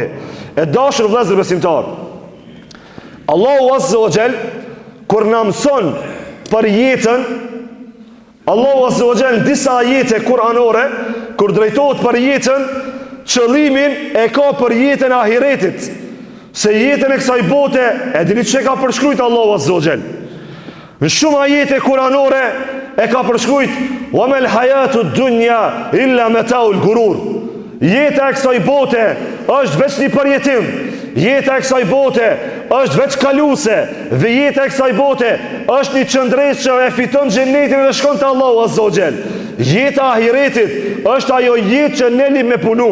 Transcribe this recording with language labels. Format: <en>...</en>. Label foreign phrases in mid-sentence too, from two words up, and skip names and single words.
<sq>E dashur vëllezër besimtar, Allahu</sq> <ar>عز وجل</ar> <sq>kur na mëson për jetën, Allahu</sq> <ar>عز وجل</ar> <sq>disa ajete kuranore kur drejtohet për jetën, qëllimin e ka për jetën e ahiretit. Se jetën e kësaj bote e dini çka ka përshkruajtur Allahu</sq> <ar>عز وجل.</ar> <sq>Në shumë ajete kuranore e ka përshkruajt</sq> <ar>وما الحياة الدنيا إلا متاع الغرور.</ar> <sq>Jeta e kësaj bote është veç një përjetim. Jeta e kësaj bote është veç kaluse. Dhe jeta e kësaj bote është një qëndres që e fiton xhenetin dhe shkon te Allahu</sq> <ar>عز وجل.</ar> <sq>Jeta e ahiretit është ajo jetë që ne me punu.</sq>